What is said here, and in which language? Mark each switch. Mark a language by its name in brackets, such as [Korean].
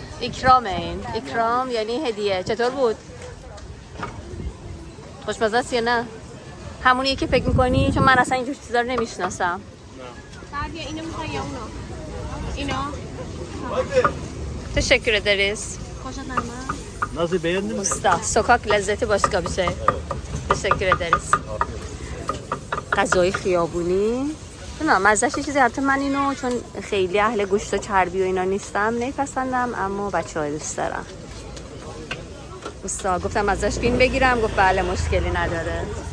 [Persian] İkram این. İkram یعنی هدیه. چطور بود؟ خوشمزه است یا نه؟ همونیه که فکر میکنی؟ چون من اصلا اینجور چیزا رو نمیشناسم. بعد یا اینو میخوای یا اونو؟ اینو؟ [Turkish] Teşekkür ederiz. [Persian] خوشت نمید؟ [Turkish] Nasıl beğendin mi? Usta, sokak lezzeti başka bir şey. Teşekkür ederiz. [Persian] غذای خیابونی نه مزهش یه چیزی البته من اینو چون خیلی اهل گوشت و چربی و اینا نیستم نمیپسندم اما بچه‌ها دوست دارم. usta گفتم ازش فیلم بگیرم گفت بله مشکلی نداره.